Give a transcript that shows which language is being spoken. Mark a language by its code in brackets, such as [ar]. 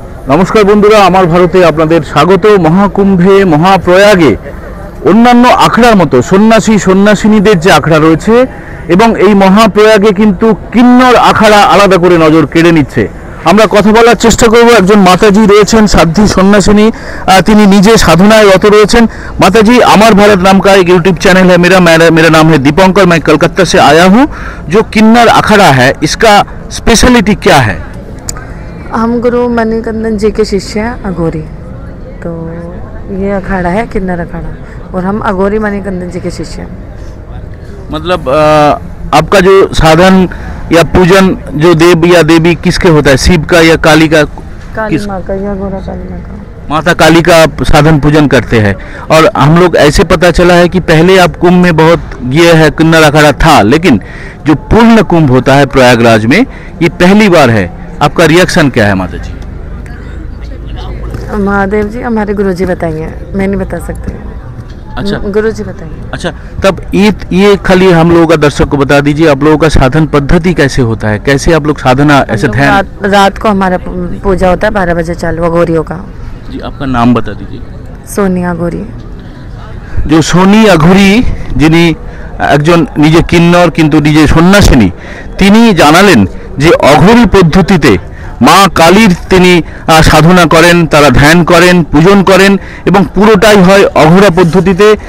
[bn] নমস্কার বন্ধুরা, আমার ভারতে আপনাদের স্বাগত। মহাকুম্ভে, মহাপ্রয়াগে অন্যান্য আখড়ার মতো সন্ন্যাসী সন্ন্যাসিনীদের যে আখড়া রয়েছে এবং এই মহাপ্রয়াগে কিন্তু কিন্নর আখড়া আলাদা করে নজর কেড়ে নিচ্ছে। আমরা কথা বলার চেষ্টা করব। একজন মাতাজি রয়েছেন, সাধ্বী সন্ন্যাসিনী, তিনি নিজে সাধনায় রত রয়েছেন। [hi] माताजी, अमर भारत नाम का एक यूट्यूब चैनल है मेरा नाम है दीपंकर। मैं कलकत्ता से आया हूँ। जो किन्नर अखाड़ा है, इसका स्पेशलिटी क्या है? हम गुरु मणिकंदन जी के शिष्य हैं, अघोरी। तो ये अखाड़ा है किन्नर अखाड़ा, और हम अघोरी मणिकंदन जी के शिष्य हैं। मतलब आपका जो साधन या पूजन जो देव या देवी किसके होता है? शिव का या काली का? काली माँ का या घोड़ा काली माँ का? माता काली का आप साधन पूजन करते हैं। और हम लोग ऐसे पता चला है कि पहले आप कुंभ में बहुत ये है किन्नर अखाड़ा था, लेकिन जो पूर्ण कुंभ होता है प्रयागराज में, ये पहली बार है। आपका रिएक्शन क्या है माता जी? महादेव जी हमारे गुरु जी बताएंगे, मैं नहीं बता सकती। अच्छा, गुरु जी बताएंगे। अच्छा, तब ये खाली हम लोगों का दर्शक को बता दीजिए, आप लोगों का साधन पद्धति कैसे होता है? कैसे आप लोग साधना ऐसे ध्यान? रात को हमारा पूजा होता है 12 बजे चालू, अघोरियों का। जी, आपका नाम बता दीजिए। सोनी अघोरी। जो सोनी अघोरी, [bn] যিনি একজন নিজে কিন্নর কিন্তু নিজে সন্ন্যাসিনী, তিনি জানালেন যে অঘোরী পদ্ধতিতে মা কালীর তিনি সাধনা করেন, তারা ধ্যান করেন, পূজন করেন এবং পুরোটাই হয় অঘোরা পদ্ধতিতে।